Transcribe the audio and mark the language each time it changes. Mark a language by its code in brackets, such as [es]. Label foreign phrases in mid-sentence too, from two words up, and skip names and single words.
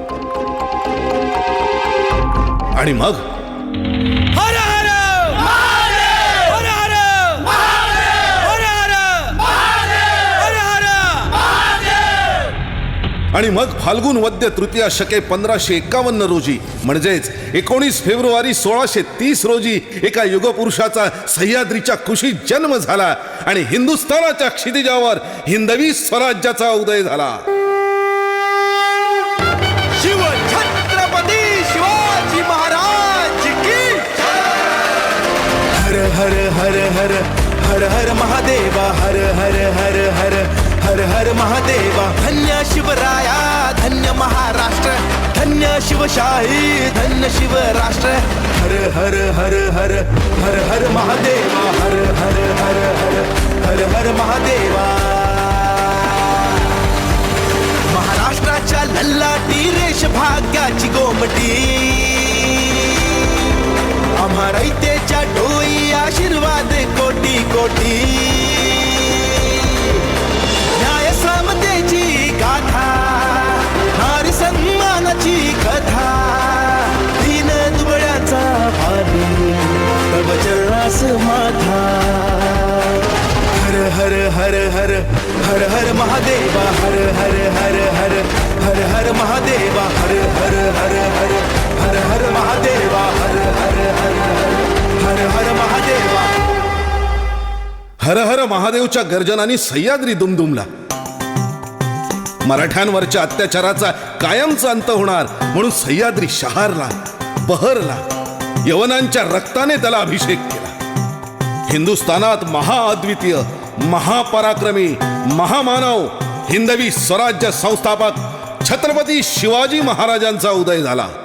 [mr] आणि मग फाल्गुन वद्य तृतीया शके 1551 रोजी म्हणजेच 19 फेब्रुवारी 1630 रोजी एका युगपुरुषाचा सह्याद्रीच्या कुशीत जन्म झाला आणि हिंदुस्थानाच्या क्षितिजावर हिंदवी स्वराज्याचा उदय झाला. शिव छत्रपती शिवाजी महाराज की हर हर हर हर हर हर महादेवा हर हर हर हर हर हर महादेवा. धन्य शिवराया धन्य महाराष्ट्र धन्य शिवशाही धन्य शिवराष्ट्र. हर हर हर हर हर हर महादेवा हर हर हर हर हर हर महादेवा. महाराष्ट्राच्या लल्लाटी रेष भाग्याची गोमटी आम्हा रयतेच्या डोई आशीर्वाद कोटी कोटी. न्याय समतेची गाथा नारी सन्मानाची कथा दीन दुबळ्याचा भावी तव चरणास माथा. हर हर हर हर हर हर महादेवा हर हर हर हर हर हर महादेवा हर हर हर हर हर हर महादेवा हर हर हर हर हर महादेवा. हर हर महादेवच्या गर्जनाने सह्याद्री दुमदुमला. मराठ्यांवरच्या अत्याचाराचा कायमचा अंत होणार म्हणून सह्याद्री शहारला, बहरला. यवनांच्या रक्ताने त्याला अभिषेक केला. हिंदुस्थानात महाअद्वितीय, महापराक्रमी, महामानव हिंदवी स्वराज्य संस्थापक छत्रपती शिवाजी महाराजांचा उदय झाला.